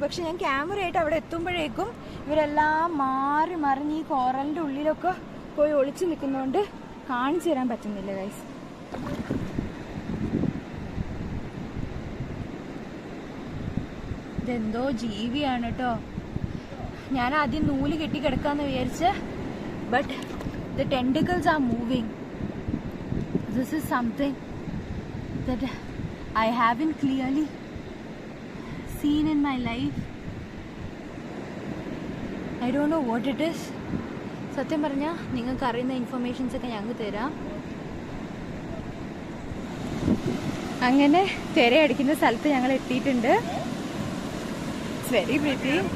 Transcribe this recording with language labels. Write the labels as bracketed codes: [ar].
[ml] പക്ഷെ ഞാൻ ക്യാമറയായിട്ട് അവിടെ എത്തുമ്പോഴേക്കും ഇവരെല്ലാം മാറി മറിഞ്ഞ് ഈ കോറലിൻ്റെ ഉള്ളിലൊക്കെ പോയി ഒളിച്ചു നിൽക്കുന്നതുകൊണ്ട് കാണിച്ചു തരാൻ പറ്റുന്നില്ല ഗൈസ്. ഇതെന്തോ ജീവിയാണ് കേട്ടോ. ഞാൻ ആദ്യം നൂല് കെട്ടി കിടക്കാന്ന് വിചാരിച്ച്, [en] But the tentacles are moving. This is something that I haven't clearly seen in my life. I don't know what it is. [ml] സത്യം പറഞ്ഞാൽ നിങ്ങൾക്ക് അറിയുന്ന ഇൻഫർമേഷൻസ് ഒക്കെ ഞങ്ങൾക്ക് തരാം. അങ്ങനെ തിരയടിക്കുന്ന സ്ഥലത്ത് ഞങ്ങൾ എത്തിയിട്ടുണ്ട്. [en] It's very pretty.